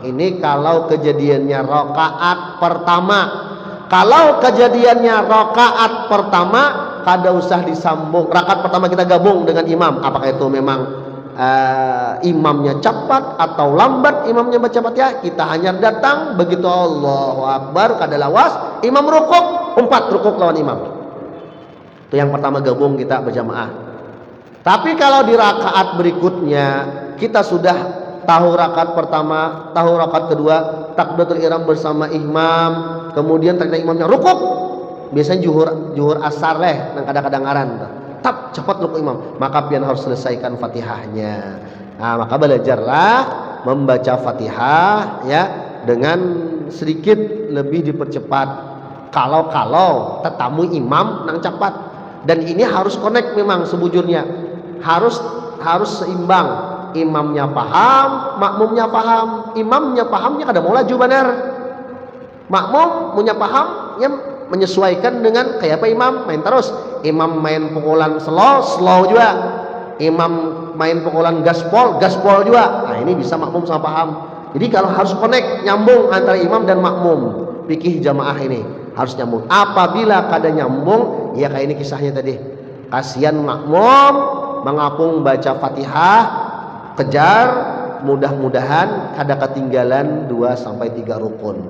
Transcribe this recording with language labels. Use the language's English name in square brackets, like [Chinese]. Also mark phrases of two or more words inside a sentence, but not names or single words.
[Banjar] Ini kalau kejadiannya rakaat pertama. Kalau kejadiannya rakaat pertama, kada usah disambung. Rakaat pertama kita gabung dengan imam. Apakah itu memang imamnya cepat atau lambat imamnya baca Fatihah? Kita hanya datang begitu [Arabic] Allahu Akbar [Banjar] kada lawas, imam rukuk, 4 rukuk lawan imam. Itu yang pertama gabung kita berjamaah. Tapi kalau di rakaat berikutnya kita sudah tahu rakaat pertama, tahu rakaat kedua, [Arabic] takbiratul ihram [Banjar] bersama imam, kemudian ternyata imamnya rukuk. Biasanya juhur asar nang kadang-kadang ngaran. Tap cepat rukuk imam, maka pian harus selesaikan Fatihahnya. Nah, maka belajarlah membaca Fatihah ya dengan sedikit lebih dipercepat. Kalau tetamu imam nang cepat, dan ini harus connect memang sebujurnya. Harus seimbang. Imamnya paham, makmumnya paham. Imamnya pahamnya kada mau laju benar. Makmum punya paham ya menyesuaikan dengan kayak apa imam main terus. Imam main pukulan slow juga. Imam main pukulan gaspol juga. Nah, ini bisa makmum sama paham. Jadi kalau harus connect, nyambung antara imam dan makmum. Fikih jamaah ini harus nyambung. Apabila kada nyambung, ya kayak ini kisahnya tadi. Kasihan makmum mengapung baca Fatihah, kejar, mudah-mudahan kada ketinggalan 2 sampai 3 rukun.